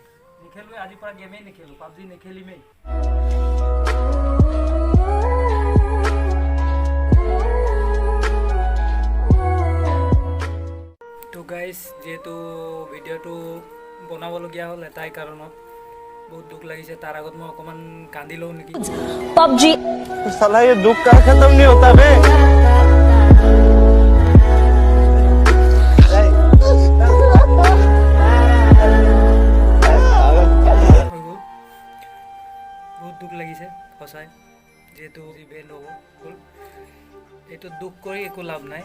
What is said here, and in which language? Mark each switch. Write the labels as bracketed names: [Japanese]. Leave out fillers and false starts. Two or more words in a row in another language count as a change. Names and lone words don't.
[Assamese] নেখেলোৱে, আজিৰ পৰা গেমেই নেখেলোঁ, পাবজি নেখেলিমেই। তো গাইজ, যিহেতু ভিডিঅ'টো বনাবলগীয়া হ'ল এটাই কাৰণত, বহুত দুখ লাগিছে। তাৰ আগত মই অকণমান কান্দি লওঁ নেকি। पबजी [Hindi] साला ये दुख का खत्म नहीं होता बे। [Assamese] বহুত দুখ লাগিছে সঁচাই, যিহেতু বেণ্ড হ'ল। এইটো দুখ কৰি একো লাভ নাই।